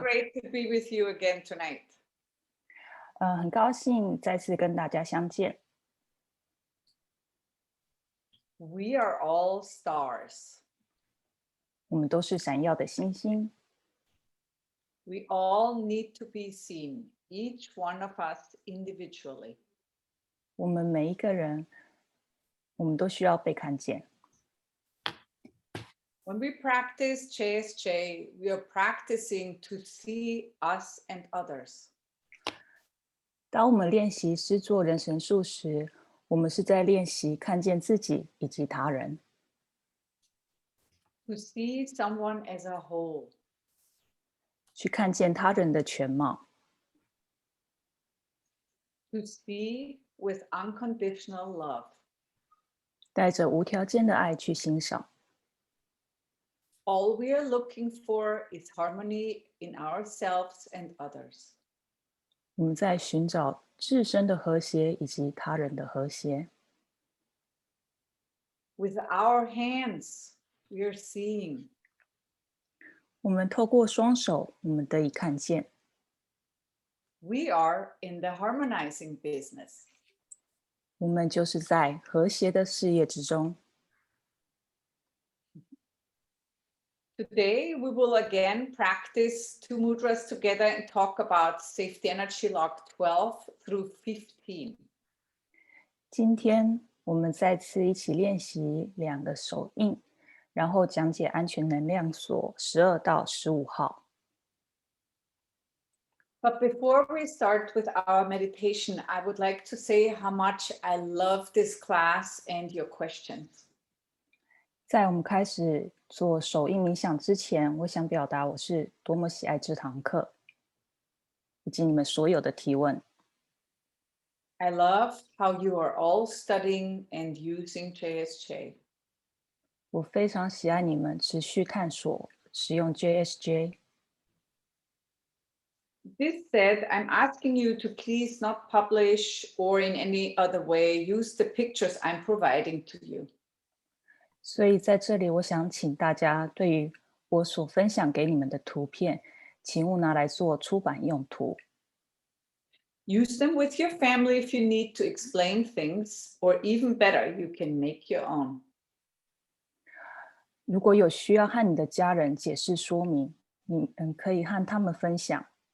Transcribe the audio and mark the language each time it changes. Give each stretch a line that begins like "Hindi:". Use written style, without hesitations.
English: Great to be with you again tonight.
Chinese: 很高兴再次跟大家相见。
English: We are all stars.
Chinese: 我们都是闪耀的星星，
English: We all need to be seen, each one of us individually.
Chinese: 我们每一个人，我们都需要被看见。
English: When we practice JSJ, we are practicing to see us and others.
Chinese: 当我们练习施作人神术时，我们是在练习看见自己以及他人，
English: To see someone as a whole.
Chinese: 去看见他人的全貌，
English: To see with unconditional love.
Chinese: 带着无条件的爱去欣赏。
English: All we are looking for is harmony in ourselves and others.
Chinese: 我们在寻找自身的和谐以及他人的和谐。
English: With our hands, we are seeing.
Chinese: 我们透过双手，我们得以看见。
English: We are in the harmonizing business.
Chinese: 我们就是在和谐的事业之中。
English: Today, we will again practice two mudras together and talk about safety energy lock 12 through 15.
Chinese: 今天我们再次一起练习2个手印，然后讲解安全能量锁12到15号。
English: But before we start with our meditation, I would like to say how much I love this class and your questions.
Chinese: 在我们开始做手印冥想之前，我想表达我是多么喜爱这堂课，以及你们所有的提问。
English: I love how you are all studying and using JSJ.
Chinese: 我非常喜爱你们持续探索使用 JSJ。
English: This said, I'm asking you to please not publish or in any other way use the pictures I'm providing to you.
Chinese: 所以在这里，我想请大家对于我所分享给你们的图片，请勿拿来做出版用途。
English: Use them with your family if you need to explain things, or even better, you can make your own.
Chinese: 如果有需要和你的家人解释说明，你可以和他们分享。